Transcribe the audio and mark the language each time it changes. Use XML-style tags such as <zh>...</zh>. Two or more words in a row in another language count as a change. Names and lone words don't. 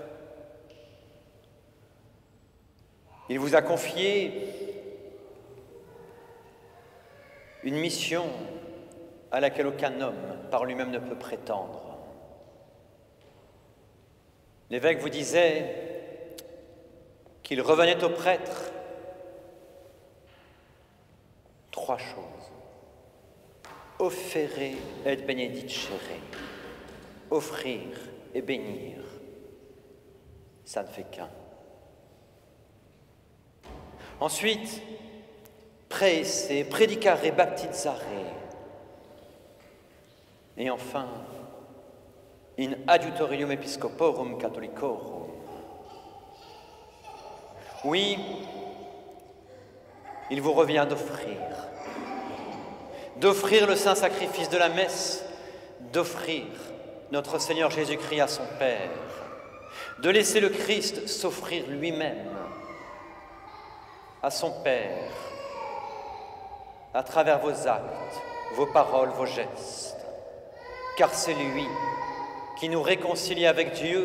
<fr>Il vous a confié une mission à laquelle aucun homme par lui-même ne peut prétendre. L'évêque vous disait qu'il revenait au prêtre trois choses.</fr> <la>Offere et benedicere.</la> <fr>Offrir et bénir. Ça ne fait qu'un. Ensuite,</fr> <la>praese, predicare, baptizare.</la> <fr>Et enfin,</fr> <la>in adiutorium episcoporum catholicorum.</la> <fr>Oui, il vous revient d'offrir le saint sacrifice de la messe, d'offrir notre Seigneur Jésus-Christ à son Père, de laisser le Christ s'offrir lui-même à son Père, à travers vos actes, vos paroles, vos gestes, car c'est lui qui nous réconcilie avec Dieu.</fr>